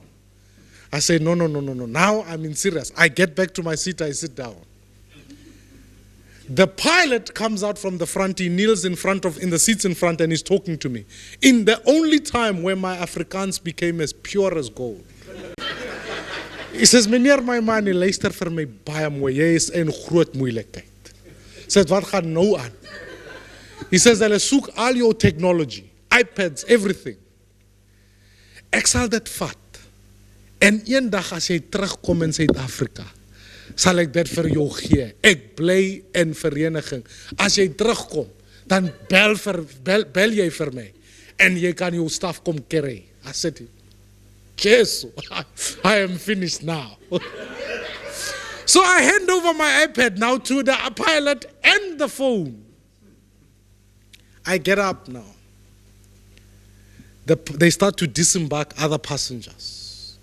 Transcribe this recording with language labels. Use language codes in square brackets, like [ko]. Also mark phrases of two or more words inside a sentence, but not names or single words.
[en] I say, no. Now I'm in serious. I get back to my seat, I sit down. The pilot comes out from the front, he kneels in the seats in front and he's talking to me. In the only time where my Afrikaans became as pure as gold. He says, [af] meneer Maimane, luister vir my baie mooi, jy is in groot moeilikheid. Says, wat gaan nou aan? [en] He says, [af] hulle soek al jou technology, iPads, everything. Ek sal dit vat. En eendag as jy terugkom in Suid-Afrika, sal ek dit vir jou gee. Ek bly in vereniging. As jy terugkom, dan bel jy vir my en jy kan jou staf kom kry. [en] I said, yes, I am finished now. So I hand over my iPad now to the pilot and the phone. I get up now. They start to disembark other passengers.